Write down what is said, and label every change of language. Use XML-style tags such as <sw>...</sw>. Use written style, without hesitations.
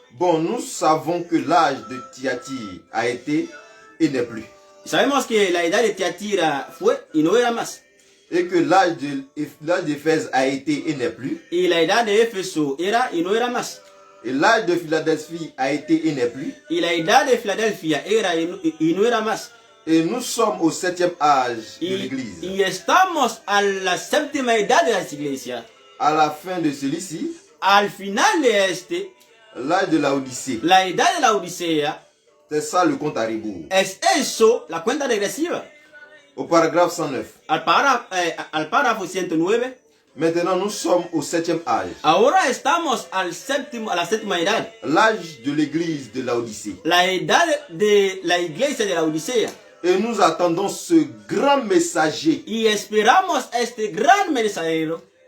<fr>Bon, nous savons que l'âge de Thyatire a été et n'est plus.</fr> <es>Sabemos que la edad de Tiatira fue y no era más.</es> <fr>Et que l'âge d'Éphèse a été et n'est plus.</fr> <es>Y la edad de Éfeso era y no era más.</es> <fr>Et l'âge de Philadelphie a été et n'est plus.</fr> <es>Y la edad de Filadelfia era y no era más.</es> <fr>Et nous sommes au 7e âge de l'Église.</fr> <es>Y estamos a la séptima edad de la iglesia.</es> <fr>À la fin de celui-ci,</fr> <es>Al final de</es> <fr>l'âge de la Odyssée.</fr> <es>la edad de la Odisea,</es> <fr>C'est ça le compte à rebours.</fr> <es>es eso la cuenta regresiva.</es> <fr>Au paragraphe 109.</fr> <es>Al párrafo 109.</es> <fr>Maintenant, nous sommes au 7e âge.</fr> <es>Ahora estamos a la séptima edad.</es> <fr>L'âge de l'église de la Odyssée.</fr> <es>La edad de la iglesia de la Odisea.</es> <fr>Et nous attendons ce grand messager.</fr> <es>Y esperamos a este gran mensajero.</es>